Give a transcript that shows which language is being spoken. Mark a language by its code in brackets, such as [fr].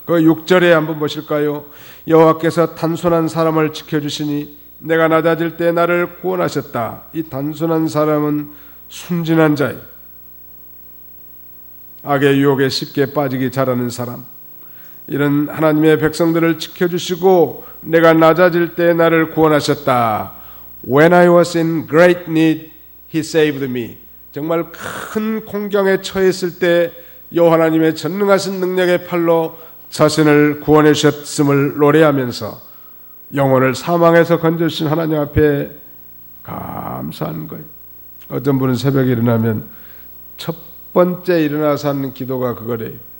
[ko] 그 6절에 한번 보실까요? 여호와께서 단순한 사람을 지켜주시니 내가 낮아질 때 나를 구원하셨다. 이 단순한 사람은 순진한 자예요. 악의 유혹에 쉽게 빠지기 잘하는 사람, 이런 하나님의 백성들을 지켜주시고 내가 낮아질 때 나를 구원하셨다. [en] When I was in great need, He saved me. [ko] 정말 큰 공경에 처했을 때 여호와 하나님의 전능하신 능력의 팔로 자신을 구원해 주셨음을 노래하면서 영혼을 사망에서 건져주신 하나님 앞에 감사하는 거예요. 어떤 분은 새벽에 일어나면 첫 번째 일어나서 하는 기도가 그거래요.